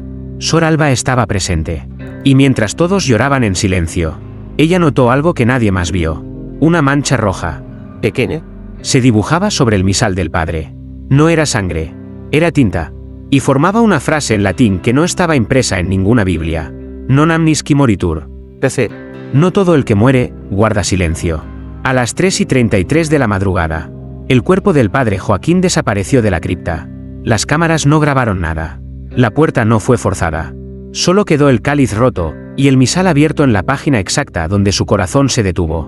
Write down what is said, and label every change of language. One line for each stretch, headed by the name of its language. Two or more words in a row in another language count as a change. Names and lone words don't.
Spanish: Sor Alba estaba presente. Y mientras todos lloraban en silencio, ella notó algo que nadie más vio. Una mancha roja, pequeña, se dibujaba sobre el misal del padre. No era sangre. Era tinta. Y formaba una frase en latín que no estaba impresa en ninguna Biblia.
Latin: Non amnisci moritur. PC.
Spanish: No todo el que muere, guarda silencio. A las 3:33 de la madrugada, el cuerpo del padre Joaquín desapareció de la cripta. Las cámaras no grabaron nada. La puerta no fue forzada. Solo quedó el cáliz roto, y el misal abierto en la página exacta donde su corazón se detuvo.